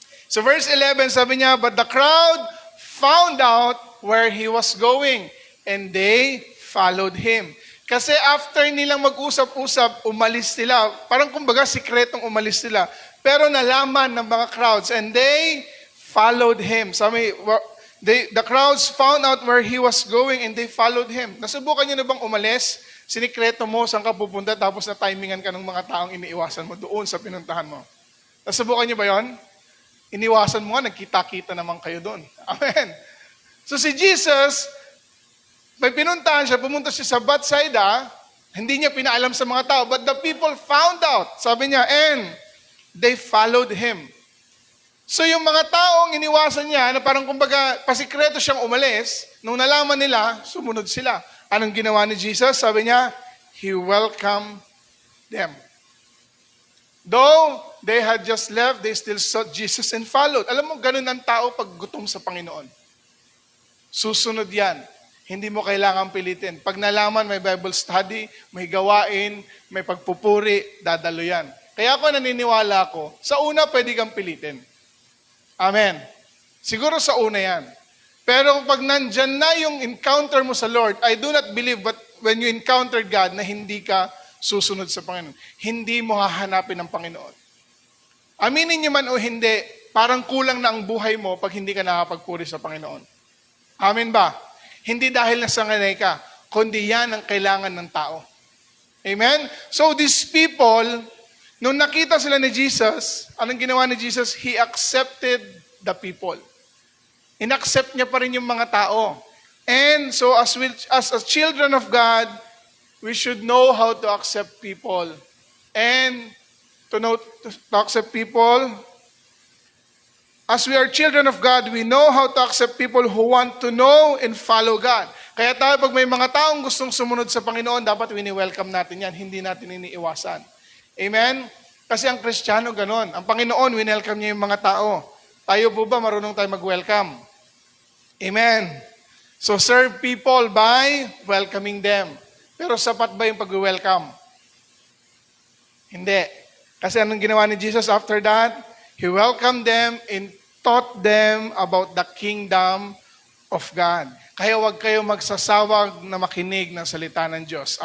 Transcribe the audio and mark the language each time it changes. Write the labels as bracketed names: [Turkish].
[English] So, verse 11, [Filipino] sabi niya, [English] but the crowd found out where he was going, and they followed him. [Filipino] Kasi after nilang mag-usap-usap, umalis sila. Parang kumbaga, sikretong umalis sila. Pero nalaman ng mga crowds, [English] and they followed him. Sabi, the crowds found out where he was going, and they followed him. [Filipino] Nasubukan niyo na bang umalis? Sinikreto mo, saan ka pupunta, tapos na timingan ka ng mga taong iniiwasan mo doon sa pinuntahan mo. Nasubukan niyo ba yon? Iniwasan mo nga, nagkita-kita naman kayo doon. Amen. So si Jesus, may pinuntahan siya, pumunta siya sa Bethsaida, hindi niya pinaalam sa mga tao, [English] but the people found out, sabi niya, and they followed him. [Filipino] So yung mga taong iniwasan niya, na parang kumbaga, pasikreto siyang umalis, nung nalaman nila, sumunod sila. Anong ginawa ni Jesus? Sabi niya, [English] He welcomed them. Though they had just left, they still sought Jesus and followed. [Filipino] Alam mo, ganun ang tao pag gutom sa Panginoon. Susunod yan. Hindi mo kailangan pilitin. Pag nalaman may Bible study, may gawain, may pagpupuri, dadalo yan. Kaya ako naniniwala ko, sa una pwede kang pilitin. Amen. Siguro sa una yan. Pero pag nandyan na yung encounter mo sa Lord, [English] I do not believe but when you encounter God [Filipino] na hindi ka susunod sa Panginoon. Hindi mo hahanapin ng Panginoon. Aminin niyo man o hindi, parang kulang na ang buhay mo pag hindi ka nakapagpuri sa Panginoon. Amen ba? Hindi dahil nasanganay ka, kundi yan ang kailangan ng tao. Amen? So these people, nung nakita sila ni Jesus, anong ginawa ni Jesus? [English] He accepted the people. [Filipino] Inaccept niya pa rin yung mga tao. [English] And so as children of God, we should know how to accept people. And to accept people, as we are children of God, we know how to accept people who want to know and follow God. [Filipino] Kaya tayo, pag may mga taong gustong sumunod sa Panginoon, dapat wini-welcome natin yan. Hindi natin iniiwasan. Amen? Kasi ang Kristiyano ganon. Ang Panginoon, winelcome niya yung mga tao. Tayo po ba, marunong tayo mag-welcome? Amen? [English] So serve people by welcoming them. [Filipino] Pero sapat ba yung pag-welcome? Hindi. Kasi anong ginawa ni Jesus [English] after that? He welcomed them and taught them about the kingdom of God. [Filipino] Kaya huwag kayo magsasawag na makinig ng salita ng Diyos.